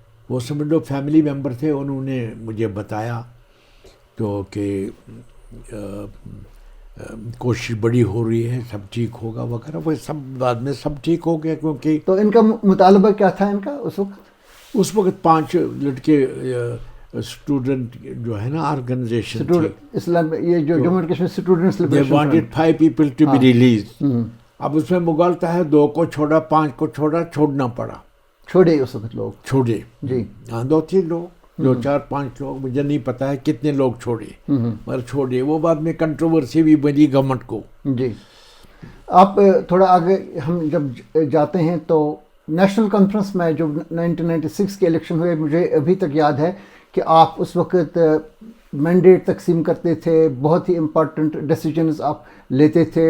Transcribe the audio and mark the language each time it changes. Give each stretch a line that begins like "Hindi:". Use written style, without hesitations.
Urdu: وہ سمجھ لو family member تھے. انہوں نے مجھے بتایا تو کہ کوشش بڑی ہو رہی ہے، سب ٹھیک ہوگا وغیرہ. وہ سب بعد میں سب ٹھیک ہو گیا. کیونکہ تو ان کا مطالبہ کیا تھا ان کا اس وقت 5 لڑکے اسٹوڈنٹ جو ہے نا آرگنائزیشن اسلام، یہ جو Jammu and Kashmir students
English: Liberation, they wanted 5 people to be released.
Urdu: اب اس میں مغالطہ ہے، 2 کو چھوڑا، 5 کو چھوڑنا پڑا. چھوڑے اس وقت لوگ چھوڑے. جی ہاں 2-3 لوگ، 2-4-5 لوگ، مجھے نہیں پتا ہے کتنے لوگ چھوڑے، مگر چھوڑے. وہ بعد میں کنٹروورسی بھی بنی گورنمنٹ کو. جی. آپ تھوڑا آگے ہم جب جاتے ہیں تو نیشنل کانفرنس میں جو 1996 کے الیکشن ہوئے، مجھے ابھی تک یاد ہے کہ آپ اس وقت مینڈیٹ تقسیم کرتے تھے، بہت ہی امپورٹنٹ ڈیسیجنز آپ لیتے تھے.